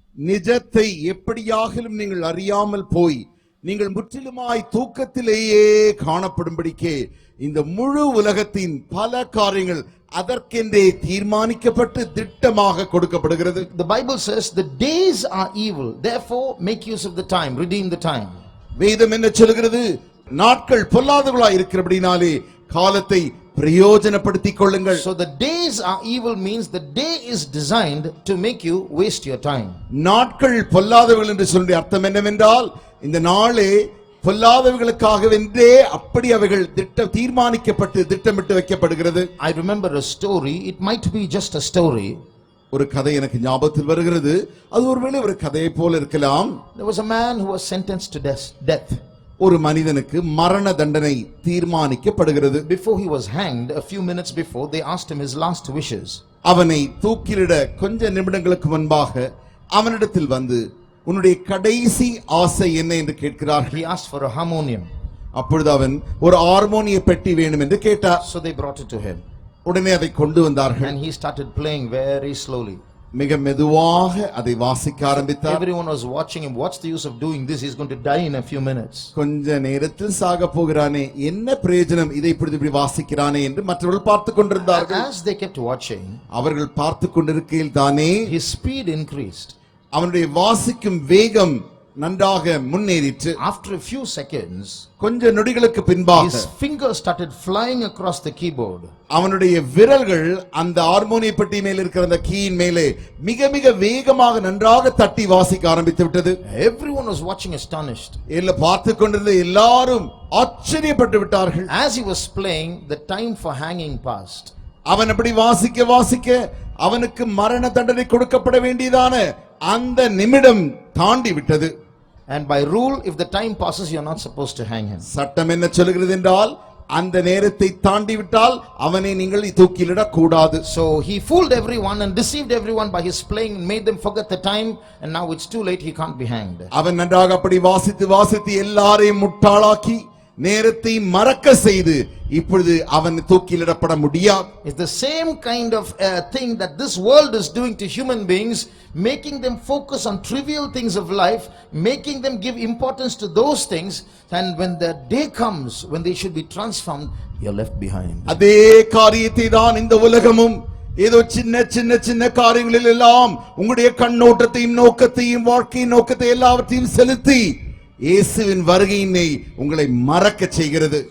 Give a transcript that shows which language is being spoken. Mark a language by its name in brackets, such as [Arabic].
[Tamil] நிஜத்தை எப்படியாகிலும் நீங்கள் அறியாமல் போய் நீங்கள் முற்றிலுமாய் தூக்கத்திலேயே காணப்படும்படிக்கே இந்த முழு உலகத்தின் பல காரியங்கள் அதற்கென்றே தீர்மானிக்கப்பட்டு திட்டமாக கொடுக்கப்படுகிறது. [English] The Bible says the days are evil, therefore make use of the time, redeem the time. [Tamil] வேதம் என்ன சொல்கிறது? நாட்கள் பொல்லாதவர்களாய் இருக்கிறபடினாலே காலத்தை பிரயோஜனப்படுத்திக் கொள்ளுங்கள். [English] So the days are evil means the day is designed to make you waste your time. [Tamil] நாட்கள் பொல்லாதவர்கள் என்று சொல்ற அர்த்தம் என்னவென்றால் இந்த நாளே பொல்லாதவர்களுக்காகவென்றே அப்படி அவைகள் தீர்மானிக்கப்பட்டு திட்டமிட்டு வைக்கப்படுகிறது. [English] I remember a story, it might be just a story. [Tamil] ஒரு கதை எனக்கு ஞாபகத்தில் வருகிறது. அது ஒருவேளை ஒரு கதையை போல இருக்கலாம். [English] There was a man who was sentenced to death. [Tamil] ஒரு மனிதனுக்கு மரண தண்டனை தீர்மானிக்கப்படுகிறது. [English] Before he was hanged, a few minutes before, they asked him his last wishes. [Tamil] அவனை தூக்கிலிட கொஞ்ச நிமிடங்களுக்கு முன்பாக அவனிடத்தில் வந்து உன்னுடைய கடைசி ஆசை என்ன என்று கேட்கிறார்கள். [English] He asked for a harmonium. [Tamil] அப்பொழுது அவன் ஒரு ஹார்மோனிய பெட்டி வேணும் என்று கேட்டார். [English] So they brought it to him. [Tamil] உடனே அதை கொண்டு வந்தார்கள். [English] And he started playing very slowly. [Tamil] மிக மெதுவாக அதை வாசிக்க ஆரம்பித்தார். [English] Everyone was watching him. What's the use of doing this? He's going to die in a few minutes. [Tamil] கொஞ்ச நேரத்தில் சாக போகிறானே, என்ன பிரயோஜனம் இதை இப்படி வாசிக்கிறானே என்று மற்றவர்கள் பார்த்து கொண்டிருந்தார்கள். [English] As they kept watching, [Tamil] அவர்கள் பார்த்து கொண்டிருக்கையில் தானே [English] his speed increased. [Tamil] அவனுடைய வாசிக்கும் வேகம் நன்றாக முன்னேறிற்று. [English] After a few seconds, [Tamil] கொஞ்ச நொடிகளுக்கு பின்பாக [English] his fingers started flying across the keyboard. [Tamil] அவனுடைய விரல்கள் அந்த ஹார்மோனிய பெட்டி மேல் இருக்கிற அந்த கீயின் மேலே மிக மிக வேகமாக நன்றாக தட்டி வாசிக்க ஆரம்பித்து விட்டது. [English] Everyone was watching astonished. [Tamil] எல்லாம் பார்த்து கொண்டிருந்த எல்லாரும் ஆச்சரியப்பட்டு விட்டார்கள். [English] As he was playing, the time for hanging passed. [Tamil] அவன் அப்படி வாசிக்க வாசிக்க அவனுக்கு மரண தண்டனை கொடுக்கப்பட வேண்டியதான அந்த நிமிடம் தாண்டி விட்டது. [English] And by rule, if the time passes, you are not supposed to hang him. [Tamil] சட்டம் என்ன சொல்கிறது என்றால் அந்த நேரத்தை தாண்டி விட்டால் அவனை நீங்கள் தூக்கிலிட கூடாது. [English] So he fooled everyone and deceived everyone by his playing and made them forget the time, and now it's too late, he can't be hanged. [Tamil] அவன் நன்றாக அப்படி வாசித்து வாசித்து எல்லாரையும் முட்டாளாக்கி நேரத்தை மறக்க செய்து இப்பொழுது அவன் தூக்கிலிடப்பட முடியாது. [English] It's the same kind of thing that this world is doing to human beings, making them focus on trivial things of life, making them give importance to those things, and when the day comes when they should be transformed, you're left behind. [Tamil] அதே காரியத்தை தான் இந்த உலகமும் ஏதோ சின்ன சின்ன சின்ன காரியங்களில் எல்லாம் உங்களுடைய கண்ணோட்டத்தையும் நோக்கத்தையும் வாழ்க்கையின் நோக்கத்தை எல்லாவற்றையும் செலுத்தி இயேசுவின் வருகையினை உங்களை மறக்க செய்கிறது.